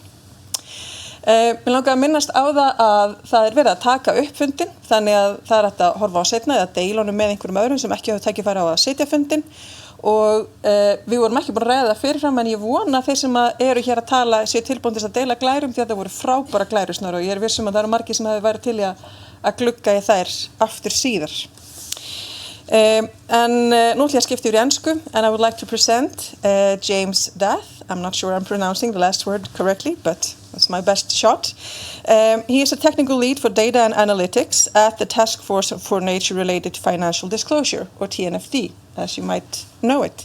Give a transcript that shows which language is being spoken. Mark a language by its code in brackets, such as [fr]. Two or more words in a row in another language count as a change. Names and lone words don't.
[is] Mér langar að minnast á að það verið að taka upp fundinn, þannig að það hægt að horfa á seinna eða deila honum með einhverjum öðrum sem ekki hafa tækifæri á að sitja fundinn og við vorum ekki búin að ræða það fyrirfram en ég vona að þeir sem eru hér að tala séu tilbúin til að deila glærum því að það voru frábæra glærur, Snorri, og ég viss að það eru margir sem hafi værið til að glugga í þær aftur síðar. Nú ætla ég að skipta yfir í ensku [en] and I would like to present James Dath. I'm not sure I'm pronouncing the last word correctly, but that's my best shot. He is a technical lead for data and analytics at the Task Force for Nature-Related Financial Disclosure, or TNFD, as you might know it.